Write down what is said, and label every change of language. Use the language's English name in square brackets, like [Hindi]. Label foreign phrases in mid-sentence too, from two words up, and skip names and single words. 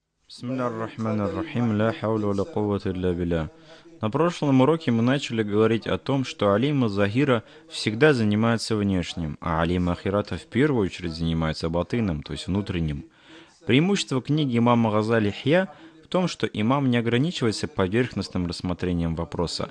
[Arabic] بسم الله الرحمن الرحيم لا حول ولا قوة إلا بالله. [Russian] На прошлом уроке мы начали говорить о том, что алима Захира всегда занимается внешним, а алима Ахирата в первую очередь занимается батыном, то есть внутренним. Преимущество книги имама Газали Хья в том, что имам не ограничивается поверхностным рассмотрением вопроса.